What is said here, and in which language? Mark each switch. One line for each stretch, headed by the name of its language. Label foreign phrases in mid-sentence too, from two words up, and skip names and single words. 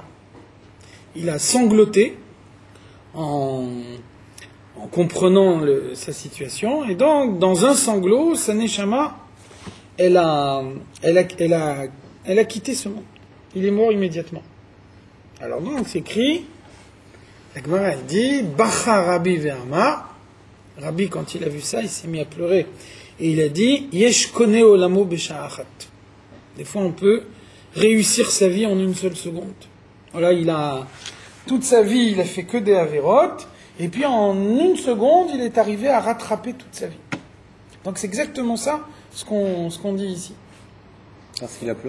French: Il a sangloté en comprenant sa situation, et donc dans un sanglot, sa neshama, elle a quitté ce monde. Il est mort immédiatement. Alors donc c'est écrit, la Gemara elle dit
Hebrew: בכה רבי ואמר.
French: Rabbi, quand il a vu ça, il s'est mis à pleurer et il a dit
Hebrew: יש קונה עולמו בשעה אחת.
French: Des fois, on peut réussir sa vie en une seule seconde. Voilà, toute sa vie, il a fait que des avérotes, et puis en une seconde, il est arrivé à rattraper toute sa vie. Donc c'est exactement ça, ce qu'on dit ici. Parce qu'il a pleuré.